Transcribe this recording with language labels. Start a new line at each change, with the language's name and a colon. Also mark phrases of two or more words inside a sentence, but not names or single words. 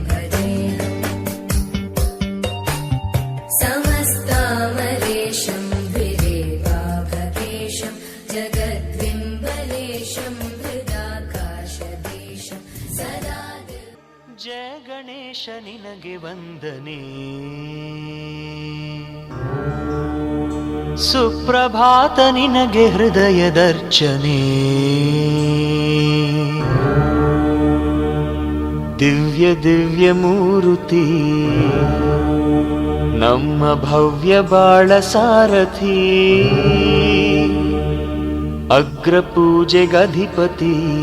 Sanskrit: समस्तामरेशं भिरेवाभकेशं जगद्विम्बलेशं हृदाकाशदेशं सदा
Kannada: ಜಯ ಗಣೇಶ ನಿನಗೆ ವಂದನೆ ಸುಪ್ರಭಾತ ನಿನಗೆ ಹೃದಯದರ್ಚನೆ ದಿವ್ಯ ದಿವ್ಯ ಮೂರುತಿ ನಮ್ಮ ಭವ್ಯ ಬಾಳ ಸಾರಥಿ ಅಗ್ರ ಪೂಜೆಗಧಿಪತಿ